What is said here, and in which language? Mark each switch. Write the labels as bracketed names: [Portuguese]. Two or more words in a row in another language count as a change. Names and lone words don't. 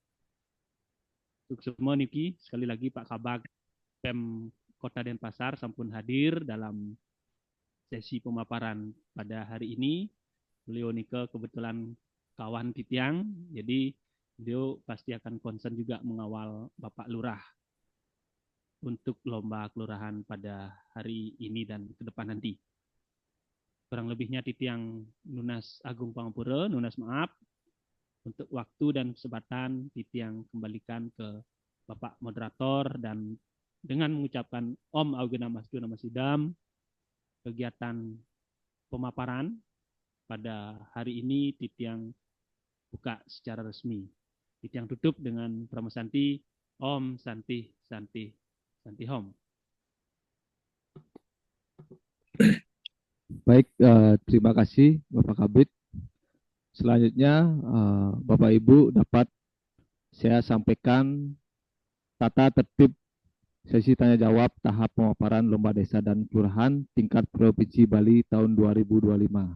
[Indonesian] Untuk semua niki, sekali lagi Pak Kabag Pem Kota Denpasar sampun hadir dalam sesi pemaparan pada hari ini. Beliau nike kebetulan kawan Titiang, jadi beliau pasti akan concern juga mengawal Bapak Lurah untuk lomba kelurahan pada hari ini dan ke depan nanti. Kurang lebihnya [Balinese] Titiang nunas agung pangapura, nunas maaf. [Indonesian] Untuk waktu dan kesempatan Titiang kembalikan ke Bapak Moderator, dan dengan mengucapkan [Sanskrit] Om Augena Mastu Namasidam, [Indonesian] kegiatan pemaparan pada hari ini Titiang buka secara resmi. Titiang tutup dengan Pramasanti [Sanskrit] Om Santi Santi Santi Om. [Indonesian] Baik, terima kasih Bapak Kabid. Selanjutnya Bapak Ibu dapat saya sampaikan tata tertib sesi tanya jawab tahap pemaparan lomba desa dan kelurahan tingkat Provinsi Bali tahun 2025.